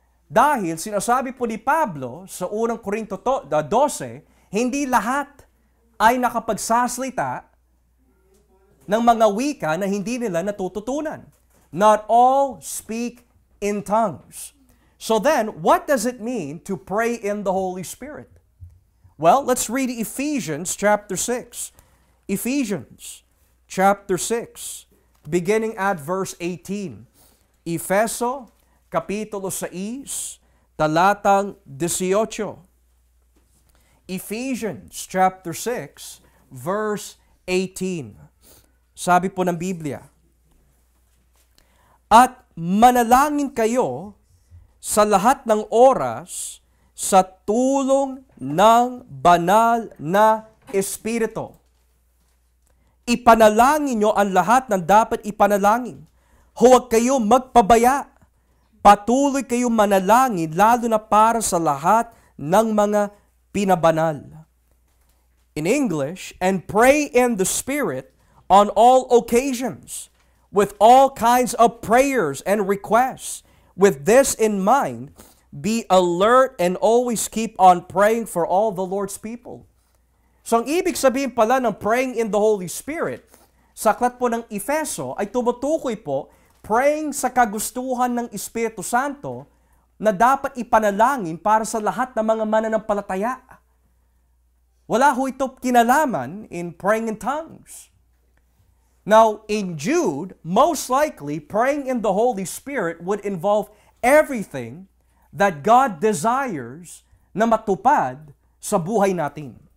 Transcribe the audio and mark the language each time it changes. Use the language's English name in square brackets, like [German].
[Filipino] Dahil sinasabi po ni Pablo sa unang Korinto 12, hindi lahat ay nakapagsasalita ng mga wika na hindi nila natututunan. [English] Not all speak in tongues. So then, what does it mean to pray in the Holy Spirit? Well, let's read Ephesians chapter 6. Ephesians chapter 6, beginning at verse 18. [Filipino] Efeso Kapitulo 6, talatang 18. [English] Ephesians chapter 6, verse 18. [Filipino] Sabi po ng Biblia, at manalangin kayo sa lahat ng oras sa tulong ng banal na Espiritu. Ipanalangin nyo ang lahat ng dapat ipanalangin. Huwag kayo magpabaya. Patuloy kayong manalangin lalo na para sa lahat ng mga pinabanal. [English] In English, and pray in the Spirit on all occasions, with all kinds of prayers and requests. With this in mind, be alert and always keep on praying for all the Lord's people. [Filipino] So ang ibig sabihin pala ng praying in the Holy Spirit, sa aklat po ng Efeso ay tumutukoy po praying sa kagustuhan ng Espiritu Santo na dapat ipanalangin para sa lahat ng mga mananampalataya. Wala ho ito kinalaman [English] in praying in tongues. Now, in Jude, most likely, praying in the Holy Spirit would involve everything that God desires [Filipino] na matupad sa buhay natin.